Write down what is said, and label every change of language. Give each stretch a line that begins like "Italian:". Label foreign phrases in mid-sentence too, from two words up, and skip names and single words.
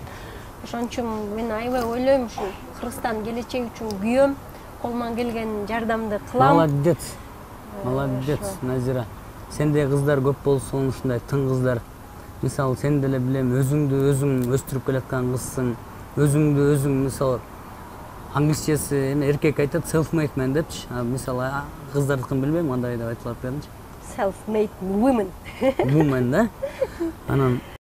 Kyrgyz: Ошон үчүн мен аябай ойлойм, ушу Кыргызстан келечеги үчүн күйөм, колуман келген жардамды кылам.
Russian: Молодец. Молодец, Назира.
Kyrgyz: Сендей кыздар көп болсун, ушундай тың кыздар. Мисалы сен деле билем, өзүңдү өзүң өстүрүп келаткан кызсың. Өзүңдү өзүң мисалы англисчеси эме эркек айтат
English: self-made man
Kyrgyz: депчи. Мисалы кыздардыкын билбейм, кандай деп айтылат беринчи.
English: Self-made women.
Kyrgyz: Woman да. Анан